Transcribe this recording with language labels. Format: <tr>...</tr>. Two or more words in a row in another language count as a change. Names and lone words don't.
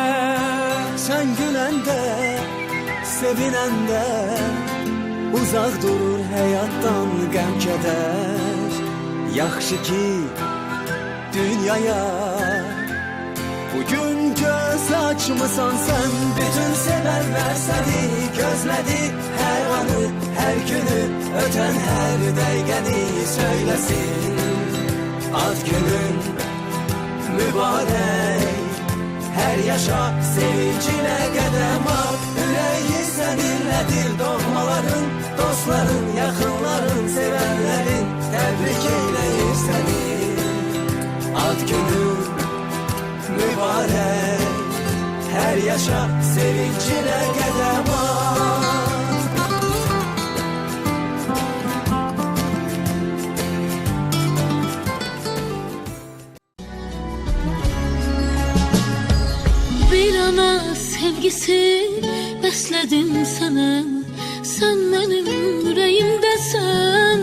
<az>Sen güləndə, sevinəndə uzaq durur həyatdan qəm-kədər. Yaxşı ki dünyaya bugün göz açmısan sen.</az> <tr>Bütün severler seni gözledi, her anı, her günü, öten her dəqiqəni söylesin. Ad günün mübarek, her yaşa sevincine qədəm at.</tr> <az>Ürəyi səninlədir doğmaların, dostların, yaxınların, sevənlərin təbrik eyləyir səni.</az> <tr>Ad günün mübarek, her yaşa sevincine qədəm at. Bir ana sevgisi besledim sana, sen benim yüreğimdesin.</tr>